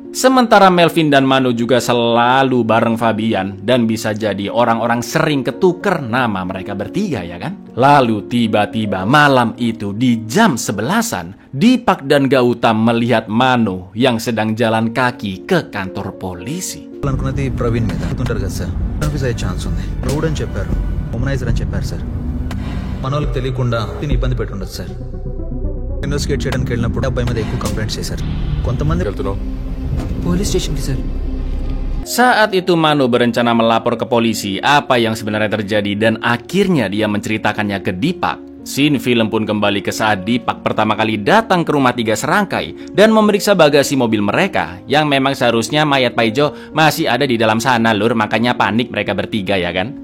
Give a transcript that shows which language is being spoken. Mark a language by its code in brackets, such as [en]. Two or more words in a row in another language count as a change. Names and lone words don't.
[id] Sementara Melvin dan Mano juga selalu bareng Fabian dan bisa jadi orang-orang sering ketuker nama mereka bertiga, ya kan? Lalu tiba-tiba malam itu di jam 11-an, Deepak dan Gautam melihat Mano yang sedang jalan kaki ke kantor polisi. [te] అనుకున్నది ప్రవీణ్ మీద ఉంటారు కదా సార్, కన్ఫ్యూజ్ అయ్యే ఛాన్స్ ఉంది. రౌడ్ అని చెప్పారు, ఉమనైజర్ అని చెప్పారు సార్. మన వాళ్ళకి తెలియకుండా దీన్ని ఇబ్బంది పెట్టుండదు సార్. ఇన్వెస్టిగేట్ చేయడానికి వెళ్ళినప్పుడు అబ్బాయి మీద ఎక్కువ కంప్లైంట్స్ చేశారు. కొంతమంది వెళ్తున్నావు [en] police station [te] సార్. [id] Saat itu Mano berencana melapor ke polisi apa yang sebenarnya terjadi dan akhirnya dia menceritakannya ke Deepak. Scene film pun kembali ke saat Deepak pertama kali datang ke rumah tiga serangkai dan memeriksa bagasi mobil mereka, yang memang seharusnya mayat Paijo masih ada di dalam sana lur, makanya panik mereka bertiga ya kan.